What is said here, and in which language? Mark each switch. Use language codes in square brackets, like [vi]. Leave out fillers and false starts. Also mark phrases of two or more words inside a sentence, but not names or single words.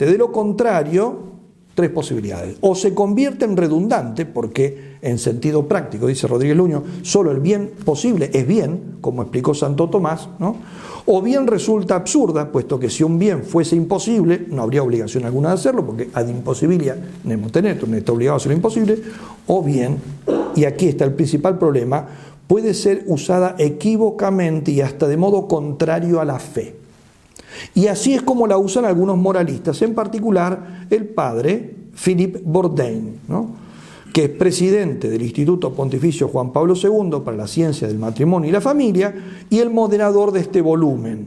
[es] De lo contrario, tres posibilidades: o se convierte en redundante, porque en sentido práctico, dice Rodríguez Luño, solo el bien posible es bien, como explicó Santo Tomás, ¿no? O bien resulta absurda, puesto que si un bien fuese imposible, no habría obligación alguna de hacerlo, porque [la] ad imposibilia nemo tenetur, [es] no está obligado a hacer lo imposible. O bien, y aquí está el principal problema, puede ser usada equívocamente y hasta de modo contrario a la fe. Y así es como la usan algunos moralistas, en particular el padre Philippe Bourdain, ¿no?, que es presidente del Instituto Pontificio Juan Pablo II para la Ciencia del Matrimonio y la Familia y el moderador de este volumen.